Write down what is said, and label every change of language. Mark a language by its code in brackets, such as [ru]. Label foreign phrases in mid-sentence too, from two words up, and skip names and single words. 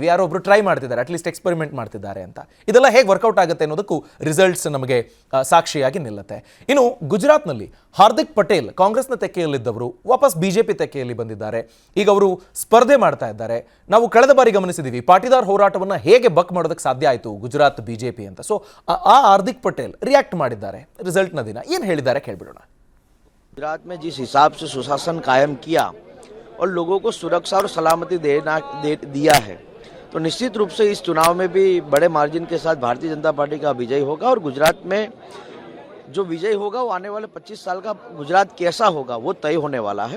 [kn] ಯಾರೋ ಒಬ್ರು ಟ್ರೈ ಮಾಡ್ತಿದ್ದಾರೆ, [en] at least experiment [kn] ಮಾಡ್ತಿದ್ದಾರೆ ಅಂತ. ಇದೆಲ್ಲ ಹೇಗೆ ವರ್ಕೌಟ್ ಆಗುತ್ತೆ ಅನ್ನೋದಕ್ಕೂ ರಿಸಲ್ಟ್ಸ್ ನಮಗೆ ಸಾಕ್ಷಿಯಾಗಿ ನಿಲ್ಲುತ್ತೆ. ಇನ್ನು ಗುಜರಾತ್ನಲ್ಲಿ ಹಾರ್ದಿಕ್ ಪಟೇಲ್ ಕಾಂಗ್ರೆಸ್ನ ತೆಕ್ಕೆಯಲ್ಲಿದ್ದವರು ವಾಪಸ್ ಬಿಜೆಪಿ ತೆಕ್ಕೆಯಲ್ಲಿ ಬಂದಿದ್ದಾರೆ. ಈಗ ಅವರು ಸ್ಪರ್ಧೆ ಮಾಡ್ತಾ ಇದ್ದಾರೆ. ನಾವು ಕಳೆದ ಬಾರಿ ಗಮನಿಸಿದ್ದೀವಿ ಪಾಟಿದಾರ್ ಹೋರಾಟವನ್ನು ಹೇಗೆ ಬಕ್ ಮಾಡೋದಕ್ಕೆ ಸಾಧ್ಯ ಆಯಿತು ಗುಜರಾತ್ ಬಿಜೆಪಿ ಅಂತ. ಸೊ ಆ ಹಾರ್ದಿಕ್ पटेल रिएक्ट ಮಾಡಿದ್ದಾರೆ. ರಿಸಲ್ಟ್ ನ ದಿನ ಏನು ಹೇಳಿದ್ದಾರೆ ಕೇಳಿಬಿಡೋಣ. [hi] गुजरात में जिस हिसाब से सुशासन कायम किया और लोगों को सुरक्षा और सलामती दिया है, तो निश्चित रूप से इस चुनाव में भी बड़े मार्जिन के साथ भारतीय जनता पार्टी का विजय होगा। और गुजरात में जो विजय होगा वो आने वाले 25 साल का गुजरात कैसा होगा वो तय होने वाला है।